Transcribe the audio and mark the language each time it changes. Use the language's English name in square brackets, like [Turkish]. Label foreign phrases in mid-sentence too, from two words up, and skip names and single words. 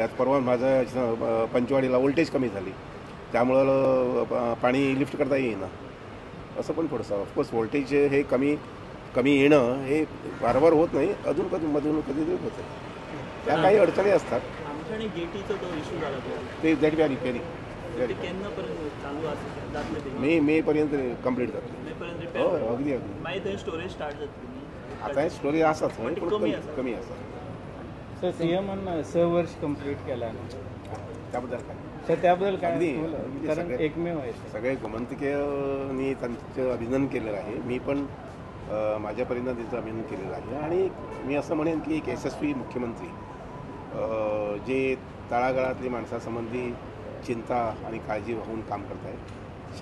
[Marathi] आता परवा माझ्या पंचवाडीला वोल्टेज कमी झाली, त्यामुळं पाणी लिफ्ट करता येईना. असं पण थोडंसं ऑफकोर्स व्होल्टेज हे कमी येणं हे वारंवार होत नाही, अजून कधीतरी होतं. त्या काही अडचणी असतात. आमच्याकडे गेटीचो तो इश्यू झाला [English] ते that we are repairing. [Konkani] केन्नापर्यंत चालू आसा जातले ते मेपर्यंत कंप्लीट जातं. मेपर्यंत हो रिपेअर अगदी मागीर थंय [English] storage start [Konkani] जातली. आता हे स्टोरी आसाच पण ती कमी आसा. सर CMन 6 वर्ष कंप्लीट केला ना, [Marathi] त्याबद्दल काय तर त्याबद्दल काय अगदी कारण सगळे- एकमेव आहे. सगळे गोमंतकीयांनी त्यांचं अभिनंदन केलेलं आहे. मी पण माझ्यापर्यंत तिचं अभिनंदन केलेलं आहे. आणि मी असं म्हणेन की एक यशस्वी मुख्यमंत्री जे तळागाळातली माणसासंबंधी चिंता आणि काळजी वाहून काम करत आहेत.